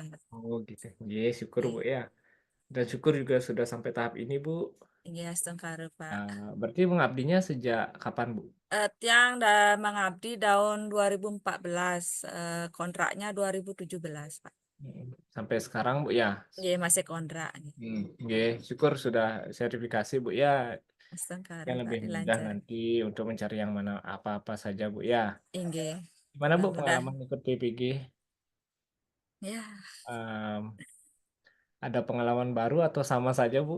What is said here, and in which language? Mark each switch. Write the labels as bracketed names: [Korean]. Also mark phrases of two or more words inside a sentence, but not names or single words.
[Indonesian] Oh gitu. Iya, syukur Bu Nggih. ya. Dan syukur juga sudah sampai tahap ini Bu. [Balinese] Nggih, astengkara Pak. [Indonesian] Berarti mengabdinya sejak kapan Bu? Tiang dah mengabdi tahun 2014, kontraknya 2017 Pak. Sampai sekarang Bu ya. Nggih, masih kontrak. Nggih. Nggih, syukur sudah sertifikasi Bu ya. Astengkara Yang Pak lebih mudah dilancar. nanti untuk mencari yang mana apa-apa saja Bu ya. Nggih. Gimana Bu Mudah-mudahan. pengalaman ikut PPG? Ya, Em, ada pengalaman baru atau sama saja Bu?